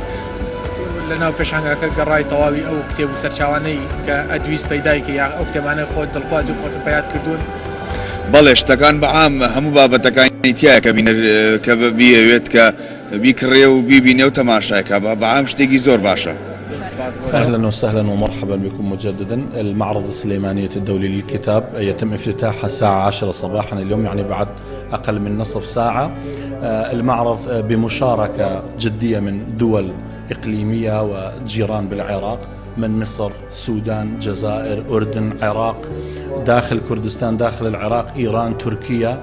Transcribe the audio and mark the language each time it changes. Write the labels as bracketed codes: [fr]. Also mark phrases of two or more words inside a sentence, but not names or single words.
[ckb] لەناو پێشانگاکە گەڕای تەواوی ئەو کتێب و سەرچاوانەی کە ئەدویست پەیدایکە یا ئەو کتێبانەی خۆت دڵخوازی و خۆتت پەیاد کردوون. بەڵێ شتەکان بەعام هەموو بابەتەکانی تایە کە کە بیەوێت کە بیکڕێ و بیبینێ و تەماشایکە بەعام شتێکی زۆر باشە. [ar] أهلا وسهلا ومرحبا بكم مجددا. المعرض السليمانية الدولي للكتاب يتم افتتاحها الساعة 10 صباحا اليوم، يعني بعد أقل من نصف ساعة. المعرض بمشاركة جدية من دول إقليمية وجيران بالعراق، من مصر، السودان، جزائر، أردن، عراق، داخل كردستان، داخل العراق، إيران، تركيا.